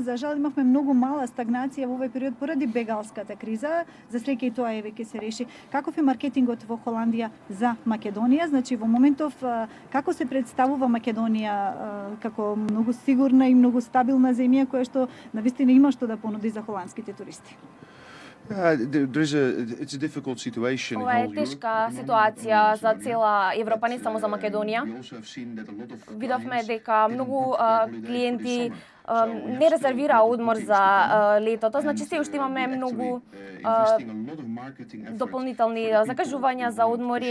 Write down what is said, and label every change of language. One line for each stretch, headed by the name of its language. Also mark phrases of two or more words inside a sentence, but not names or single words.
Macedonian: За жал имавме многу мала стагнација во овој период поради бегалската криза. За среќа и тоа веќе се реши. Каков е маркетингот во Холандија за Македонија? Значи во моментов како се представува Македонија како многу сигурна и многу стабилна земја која што навистина има што да понуди за холандските туристи?
English: It's a difficult situation.
Macedonian: Ова е тешка ситуација за цела Европа, не само за Македонија. Видовме дека многу клиенти не резервира одмор за летото, значи се уште имаме многу дополнителни закажувања за одмори.